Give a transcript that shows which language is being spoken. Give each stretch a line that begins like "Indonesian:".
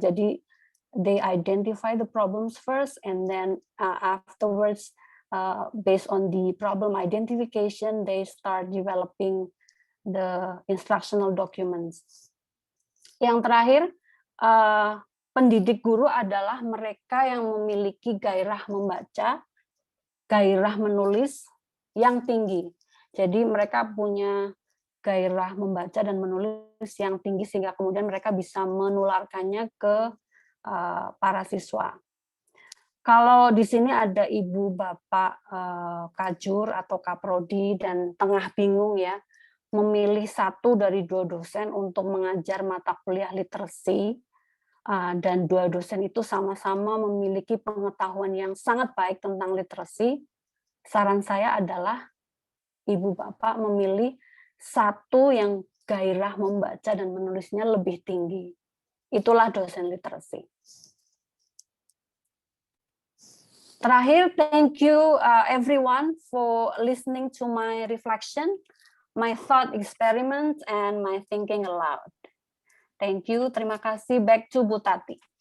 Indonesian: Jadi
English: they identify the problems first, and then afterwards, based on the problem identification, they start developing the instructional documents.
Indonesian: Yang terakhir, pendidik guru adalah mereka yang memiliki gairah membaca, gairah menulis yang tinggi. Jadi mereka punya gairah membaca dan menulis yang tinggi sehingga kemudian mereka bisa menularkannya ke para siswa. Kalau di sini ada ibu bapak kajur atau kaprodi dan tengah bingung ya, memilih satu dari dua dosen untuk mengajar mata kuliah literasi, dan dua dosen itu sama-sama memiliki pengetahuan yang sangat baik tentang literasi, saran saya adalah ibu bapak memilih satu yang gairah membaca dan menulisnya lebih tinggi. Itulah dosen literasi.
English: Terakhir, thank you everyone for listening to my reflection, my thought experiment, and my thinking aloud. Thank you.
Indonesian: Terima kasih.
English: Back to Bu Tati.